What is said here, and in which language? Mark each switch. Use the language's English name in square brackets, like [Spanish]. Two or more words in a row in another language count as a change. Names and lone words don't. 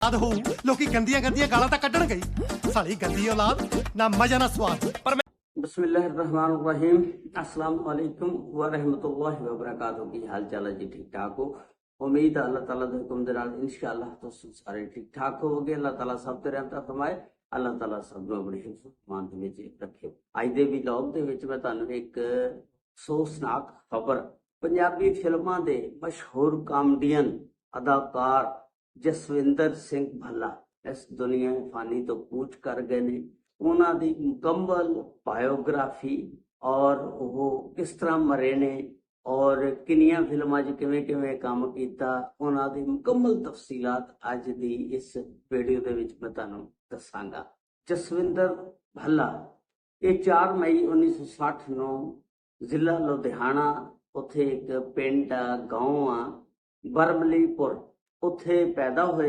[Punjabi] ਆਦ ਹੋ ਲੋਕੀ ਗੰਦੀਆਂ ਗੰਦੀਆਂ ਗਾਲਾਂ ਤਾਂ ਕੱਢਣਗੇ ਹੀ। ਸਾਲੀ ਗੰਦੀ ਔਲਾਦ ਨਾ ਮਜ਼ਾ ਨਾ ਸਵਾਦ। ਪਰ [Arabic] بسم الله الرحمن الرحيم السلام عليكم و رحمة الله و بركاته. [Punjabi] ਕੀ ਹਾਲ ਚਾਲ ਹੈ ਜੀ? ਠੀਕ ਠਾਕ ਹੋ? ਉਮੀਦ ਹੈ ਅੱਲਾਹ ਤਾਲਾ ਦੇ ਹੁਕਮ ਦੇ ਨਾਲ ਇੰਸ਼ਾਅੱਲਾਹ ਤੁਸੀਂ ਸਾਰੇ ਠੀਕ ਠਾਕ ਹੋਵੋਗੇ। ਅੱਲਾਹ ਤਾਲਾ ਸਬ ਤੇ ਰਹਿਮਤ ਫ਼ਰਮਾਏ। ਅੱਲਾਹ ਤਾਲਾ ਸਬ ਨੂੰ ਆਪਣੇ ਹਿਫ਼ਜ਼ ਮਾਨ ਦੇ ਵਿੱਚ ਰੱਖੇ। ਅੱਜ ਦੇ ਵਲੌਗ ਦੇ ਵਿੱਚ ਮੈਂ ਤੁਹਾਨੂੰ ਇੱਕ ਅਫ਼ਸੋਸਨਾਕ ਖ਼ਬਰ ਪੰਜਾਬੀ ਫ਼ਿਲਮਾਂ ਦੇ ਮਸ਼ਹੂਰ ਕਾਮੇਡੀਅਨ ਅਦਾਕਾਰ ਜਸਵਿੰਦਰ ਸਿੰਘ ਭੱਲਾ ਇਸ ਦੁਨੀਆ ਫ਼ਾਨੀ ਤੋਂ ਕੂਚ ਕਰ ਗਏ ਨੇ। ਉਹਨਾਂ ਦੀ ਮੁਕੰਮਲ ਬਾਇਓਗ੍ਰਾਫੀ ਔਰ ਉਹ ਕਿਸ ਤਰ੍ਹਾਂ ਮਰੇ ਨੇ ਔਰ ਕਿੰਨੀਆਂ ਫਿਲਮਾਂ 'ਚ ਕਿਵੇਂ ਕਿਵੇਂ ਕੰਮ ਕੀਤਾ, ਉਹਨਾਂ ਦੀ ਮੁਕੰਮਲ ਤਫਸੀਲਾਤ ਅੱਜ ਦੀ ਇਸ ਵੀਡੀਓ ਦੇ ਵਿੱਚ ਮੈਂ ਤੁਹਾਨੂੰ ਦੱਸਾਂਗਾ। ਜਸਵਿੰਦਰ ਭੱਲਾ ਇਹ 4 ਮਈ 1960 ਨੂੰ ਜ਼ਿਲ੍ਹਾ ਲੁਧਿਆਣਾ ਉੱਥੇ ਇੱਕ ਪਿੰਡ ਗਾਉਂ ਆ ਬਰਮਲੀਪੁਰ ਉੱਥੇ ਪੈਦਾ ਹੋਏ।